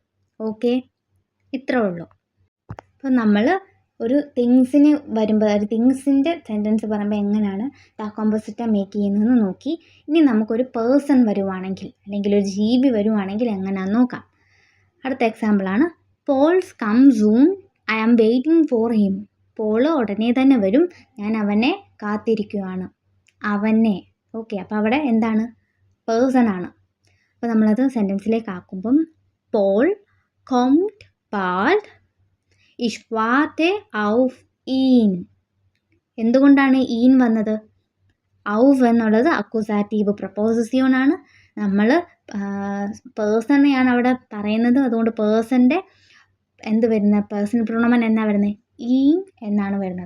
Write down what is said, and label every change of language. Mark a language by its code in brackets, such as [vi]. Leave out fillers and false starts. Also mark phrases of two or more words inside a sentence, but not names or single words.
[ml] ഓക്കെ, ഇത്രേ ഉള്ളൂ. അപ്പം നമ്മൾ ഒരു തിങ്സിന് വരുമ്പോൾ ഒരു തിങ്സിൻ്റെ സെൻറ്റൻസ് പറയുമ്പോൾ എങ്ങനെയാണ് ദ കോമ്പോസിറ്റ മേക്ക് ചെയ്യുന്നതെന്ന് നോക്കി. ഇനി നമുക്കൊരു പേഴ്സൺ വരുവാണെങ്കിൽ അല്ലെങ്കിൽ ഒരു ജീവി വരുവാണെങ്കിൽ എങ്ങനെയാണെന്ന് നോക്കാം. അടുത്ത എക്സാമ്പിളാണ് [en] Paul's come soon, I am waiting for him. [ml] പോള് ഉടനെ തന്നെ വരും, ഞാൻ അവനെ കാത്തിരിക്കുകയാണ്. അവനെ. ഓക്കെ, അപ്പോൾ അവിടെ എന്താണ്, പേഴ്സൺ ആണ്. അപ്പോൾ നമ്മളത് സെൻറ്റൻസിലേക്ക് ആക്കുമ്പം പോൾ [de] kommt bald, ich warte auf ihn. [ml] എന്തുകൊണ്ടാണ് ഈൻ വന്നത്? ഔഫ് എന്നുള്ളത് അക്യൂസാറ്റീവ് പ്രപ്പോസിഷൻ ആണ്. നമ്മൾ പേഴ്സണെയാണ് അവിടെ പറയുന്നത്, അതുകൊണ്ട് പേഴ്സൻ്റെ എന്ത് വരുന്നത്, പേഴ്സൺ പ്രൊണമൻ എന്നാ വരുന്നത്, ഈൻ എന്നാണ് വരുന്നത്.